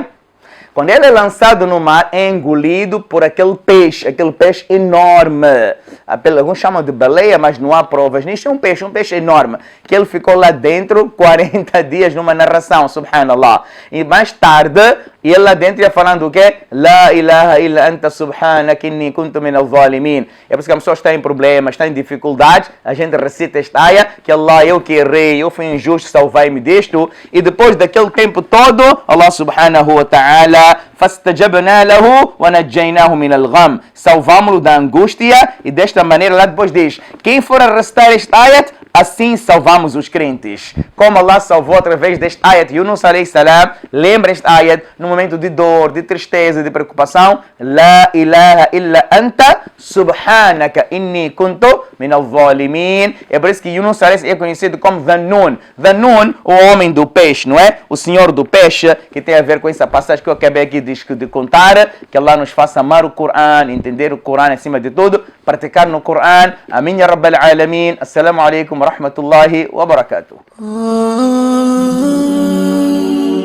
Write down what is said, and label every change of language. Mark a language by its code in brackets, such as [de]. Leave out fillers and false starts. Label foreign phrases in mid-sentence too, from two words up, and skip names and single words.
[pt] Quando ele é lançado no mar, é engolido por aquele peixe enorme. Alguns chamam de baleia, mas não há provas nisso. É um peixe enorme, que ele ficou lá dentro 40 dias numa narração, subhanallah. E mais tarde, ele lá dentro ia falando o quê? [ar] لا إله إلا أنت سبحانك إني كنت من الظالمين. [pt] É por isso que a pessoa está em problemas, está em dificuldades, a gente recita esta ayah, que Allah, eu que errei, eu fui injusto, salvai-me disto. E depois daquele tempo todo, [ar] الله سبحانه وتعالى فَاسْتَجَبْنَا لَهُ وَنَجَّيْنَاهُ مِنَ الْغَمِّ. [pt] Salvamos-lo da angústia, e desta maneira lá depois diz: quem for a recitar este ayat, assim salvamos os crentes. Como Allah salvou através deste ayat Yunus [ar] عليه السلام. [pt] Lembra este ayat no momento de dor, de tristeza, de preocupação: [ar] لا إله إلا أنت سبحانك إني كنت من الظالمين. [pt] É por isso que Yunus alayhi é conhecido como Dhunnun. Dhunnun, o homem do peixe, não é? O senhor do peixe, que tem a ver com essa passagem que eu acabei aqui de contar. Que Allah nos faça amar o Coran, entender o Coran acima de tudo, praticar no Coran. [ar] آمين يا رب العالمين. السلام عليكم ورحمة الله وبركاته.